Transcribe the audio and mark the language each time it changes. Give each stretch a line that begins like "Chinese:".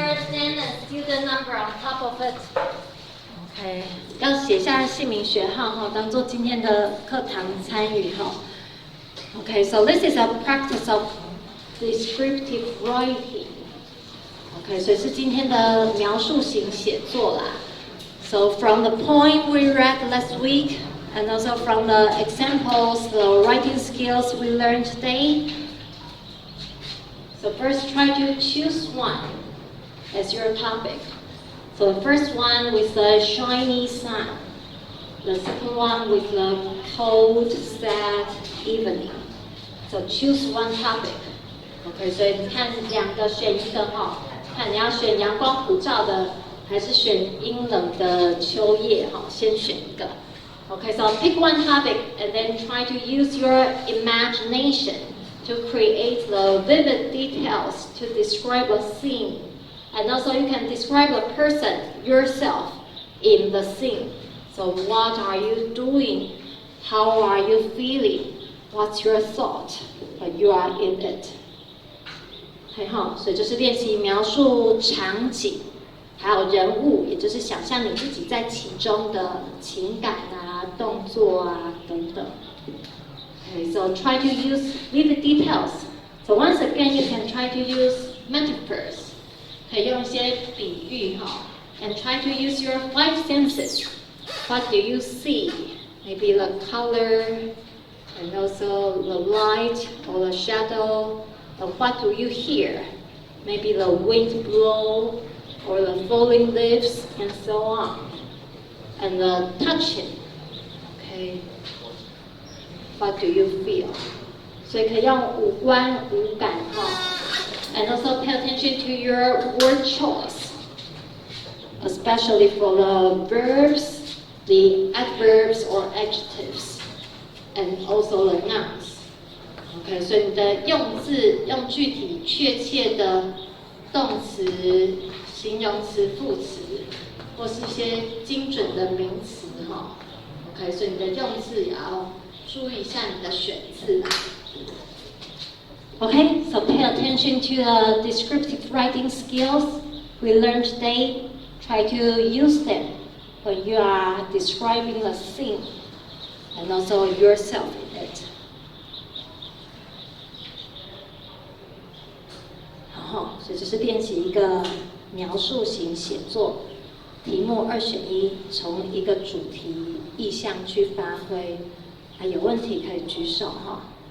English: name and student number on top of it.
Chinese: OK， 要写下姓名学号哈，当做今天的课堂参与哈。
English: OK, so this is a practice of descriptive writing.
Chinese: OK, 所以是今天的描述型写作啦。
English: So from the poem we read last week, and also from the examples, the writing skills we learned today. So first try to choose one as your topic. So the first one with the shiny sun. The second one with the cold, sad evening. So choose one topic.
Chinese: OK, 所以你看两个选一个哈，看你要选阳光普照的，还是选阴冷的秋夜哈，先选一个。
English: OK, so pick one topic and then try to use your imagination to create the vivid details to describe a scene. And also you can describe a person, yourself, in the scene. So what are you doing? How are you feeling? What's your thought when you are in it?
Chinese: 很好，所以就是练习描述场景，还有人物，也就是想象你自己在其中的情感啊、动作啊等等。
English: Okay, so try to use vivid details. So once again, you can try to use metaphors.
Chinese: 可以用一些比喻哈
English: ，and try to use your five senses. What do you see? Maybe the color, and also the light or the shadow. What do you hear? Maybe the wind blow or the falling leaves and so on. And the touching. Okay. What do you feel?
Chinese: 所以可以用五官、五感哈。
English: And also pay attention to your word choice, especially for the verbs, the adverbs or adjectives, and also the nouns.
Chinese: OK, 所以你的用字用具体确切的动词、形容词、副词，或是一些精准的名词哈。 OK, 所以你的用字也要注意一下你的选字啦。
English: Okay, so pay attention to the descriptive writing skills we learned today. Try to use them when you are describing a scene and also yourself in it.
Chinese: 好，所以这是练习一个描述型写作，题目2选1，从一个主题意象去发挥。还有问题可以举手哈。